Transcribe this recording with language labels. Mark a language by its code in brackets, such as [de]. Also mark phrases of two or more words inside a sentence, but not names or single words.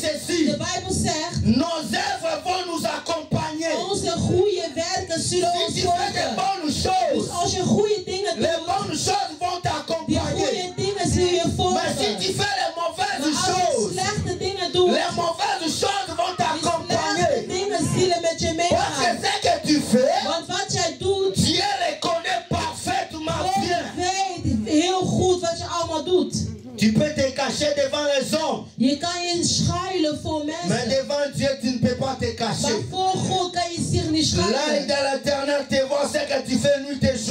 [nl] De [fr] ceci. [nl] Bijbel zegt, [fr] Nos œuvres vont nous accompagner. [nl] onze goede werken zullen [fr] Si [nl] ons [fr] tu fais de [nl] volgen. [fr] bonnes [nl] Dus [fr] choses, [nl] als je goede dingen [fr] les [nl] doet, [fr] bonnes choses vont [nl] die [fr] t'accompagner. [nl] goede dingen zullen je [fr] Mais si [nl] volgen. [fr] tu fais les [nl] Maar [fr] mauvaises [nl] als je [fr] choses, [nl] slechte dingen doet, [fr] les mauvaises choses vont [nl] die slechte [fr] t'accompagner. [nl] dingen zullen met je [fr] Parce que [nl] meegaan. [fr] ce que tu fais, [nl] Want wat jij doet, [fr] Dieu le connaît parfaitement [nl] God [fr] bien. [nl] weet heel goed wat je allemaal doet. [fr] Tu peux te cacher devant les hommes, [nl] Je kan je schuilen voor [fr] mais [nl] mensen. [fr] devant Dieu, tu ne peux pas te [nl] Maar [fr] cacher. [nl] voor God kan je zich niet [fr] L'œil [nl] schuilen. [fr] de l'Éternel te voit ce que tu fais nuit